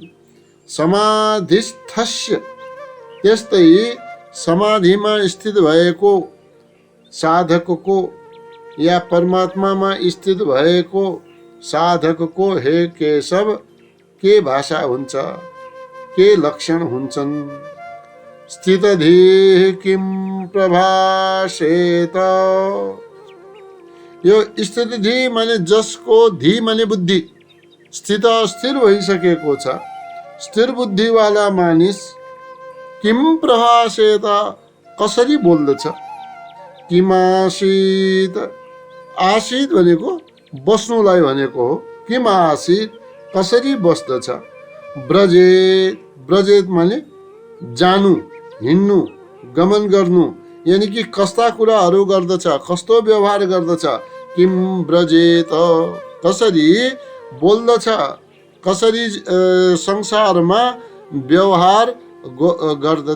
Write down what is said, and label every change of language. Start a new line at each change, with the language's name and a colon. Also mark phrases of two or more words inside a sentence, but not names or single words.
Nepali: समाधिस्थस्य, त्यस्तै समाधिमा स्थित भएको साधकको या परमात्मामा स्थित भएको साधकको हे केशव के भाषा हुन्छ, के लक्षण हुन्छन्।
Sanskrit: स्थितधीः किं प्रभाषेत,
Nepali: यो स्थितधि माने जसको, धी माने बुद्धि, स्थित स्थिर भइसकेको छ, स्थिर बुद्धि वाला मानिस
Sanskrit: किं प्रभाषेत,
Nepali: कसरी बोल्दछ। किमासीत, आसीत भनेको बस्नुलाई भनेको हो,
Sanskrit: किम आसीत
Nepali: कसरी बस्दछ। व्रजेत, व्रजेत माने जानु, हिँड्नु, गमन गर्नु, यानी कि कस्ता कुराहरू गर्दछ, कस्तो व्यवहार गर्दछ।
Sanskrit: किम व्रजेत,
Nepali: कसरी बोल्दछ, कसरी संसारमा व्यवहार गर्दछ।